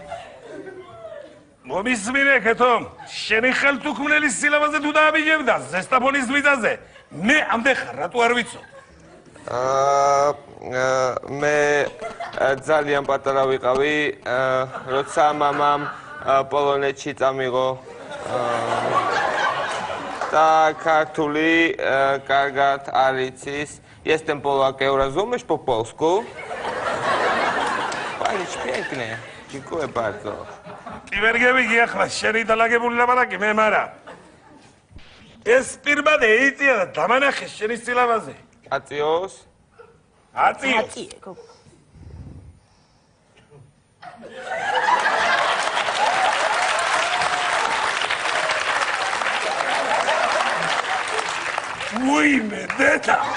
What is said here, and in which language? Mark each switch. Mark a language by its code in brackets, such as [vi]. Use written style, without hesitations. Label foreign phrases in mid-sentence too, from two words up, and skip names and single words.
[ka] მომისმინე ქეთო, შენი ხელთუქმნელი სილამაზე თუ დააბიჯებ და ზესტაფონის მიწაზე, მე ამდე ხარ, რატო არ ვიცო? მე ძალიან პატარა ვიყავი, როცა მამამ პოლონეთში წამიღო და ქართული კარგად არ იცის. [pl] Jestem Polakiem, rozumiesz po polsku? Pani pięknie, dziękuję bardzo. [ka] ვერ გევიგი ახლა შენი დალაგებული ლაპარაკი მე მარა ეს პირბადე იწია და დამანახე შენი სილამაზე აწიოს აწიე გოგო უიმე დედა